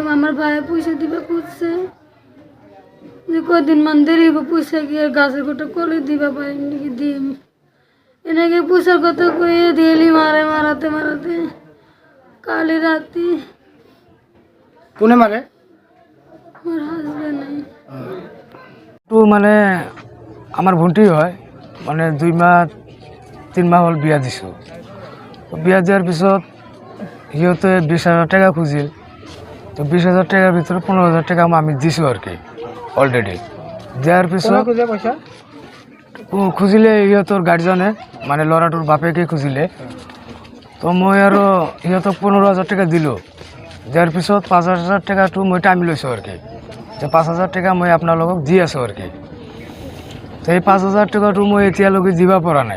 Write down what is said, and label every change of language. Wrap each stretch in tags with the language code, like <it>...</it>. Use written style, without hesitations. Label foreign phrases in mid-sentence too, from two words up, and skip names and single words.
<as>আমাৰ ভাইয়ে পইচা দিবা খুঁজছে যে কদিনমান দেৰি হ'ব, পইচা কি গাছের গোটা কলে দিবা পাৰিম নেকি, দিম এনেকৈ পইচাৰ কথা কৈয়ে ডেইলি মাৰাতে কালি ৰাতি কোনে মাৰে? মোৰ হাজবেণ্ডে। তো মানে আমার ভণ্টি হয়, মানে 2-3 মাহ হল বিয়া দিছোঁ। বিয়া দিয়ার পিছত সিহঁতে 20,000 টাকা খুজিল। তো 20,000 টাকার ভিতরে 15,000 টাকা আমি দিছোঁ আর কি অলরেডি। দিয়ার পিছত পইচা খুজিলে সিহঁতৰ গাৰ্জেনে, মানে ল'ৰাটোৰ বাপেকে খুজিলে। তো মই আৰু সিহঁতক 15,000 টাকা দিলোঁ। দিয়াৰ পিছত 5,000 টাকাটো মই টাইম লৈছোঁ আৰু কি, যে 5,000 টাকা মই আপোনালোকক দি আছোঁ আৰু কি। তো এই 5,000 টাকাটো মই এতিয়ালৈকে দিব পৰা নাই।</as>